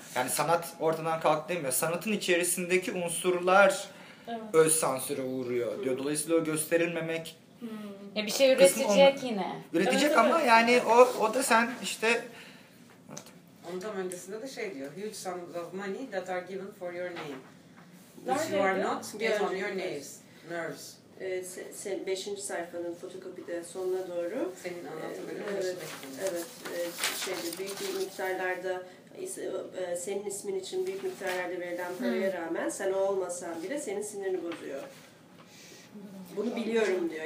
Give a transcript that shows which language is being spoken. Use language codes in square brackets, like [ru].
[tr] Yani sanat ortadan kalktı demiyor. Sanatın içerisindeki unsurlar öz sansüre uğruyor diyor. Dolayısıyla o gösterilmemek... Ya bir şey üretecek yine. Üretecek evet, ama evet. Yani o da sen işte... Onun tam öncesinde de şey diyor. [en] Huge sums of money that are given for your name. If you are not, get on your knees. Nerves. [tr] Sen 5. sayfanın fotokopide sonuna doğru. Senin anlatım bölümünde. Evet. Şeyde büyük miktarlarda senin ismin için büyük miktarlarda verilen paraya rağmen sen o olmasan bile senin sinirini bozuyor. Bunu biliyorum diyor.